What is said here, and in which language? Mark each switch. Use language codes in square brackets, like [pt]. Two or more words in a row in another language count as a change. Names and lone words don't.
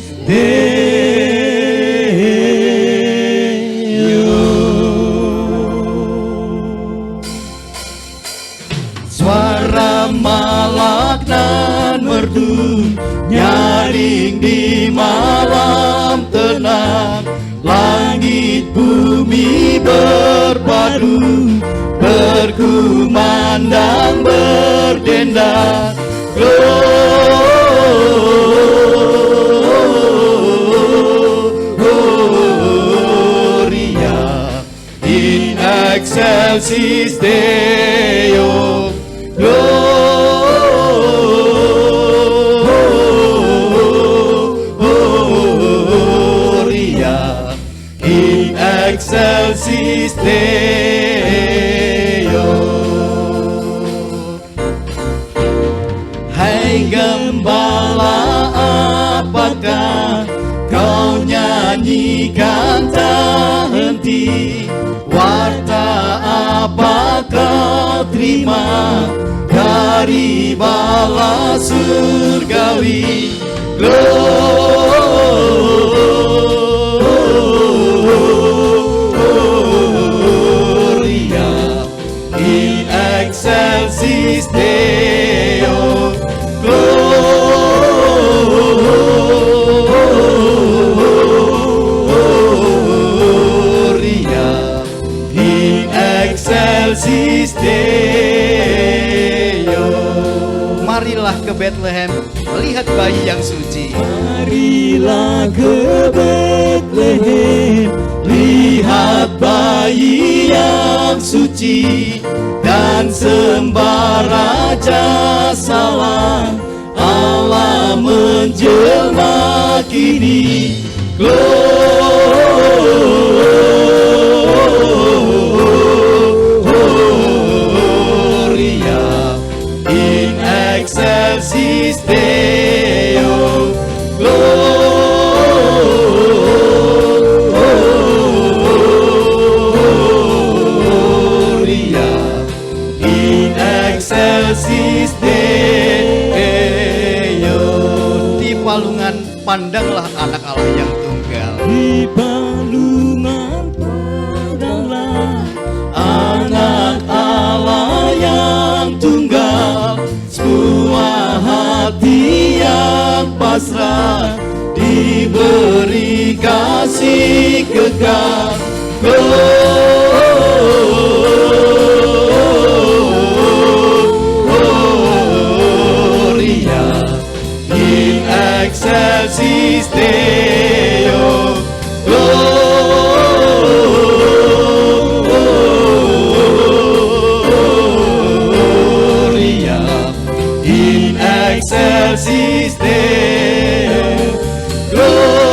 [id] Suara malak nan merdu nyaring di malam tenang, langit bumi berpadu berkumandang berdendang. [la] Gloria in excelsis Deo. Gloria in excelsis Deo. [id] Hai gembala, apakah kau nyanyikan tak henti? Warta apa kau terima dari bala surgawi? [la] Gloria in excelsis Deo. Gloria in excelsis Deo. [id] Marilah ke Bethlehem melihat bayi yang suci. Marilah ke Bethlehem, lihat bayi yang suci, dan sembah Raja Salam. Allah menjelma kini. [la] Gloria in excelsis Deo. Gloria in excelsis Deo. [id] Di palungan pandanglah anak Allah yang tunggal. Di palungan pandanglah anak Allah yang tunggal, sebuah hati yang pasrah, diberi kasih kekal. [la] Gloria in excelsis Deo. Gloria in excelsis Deo.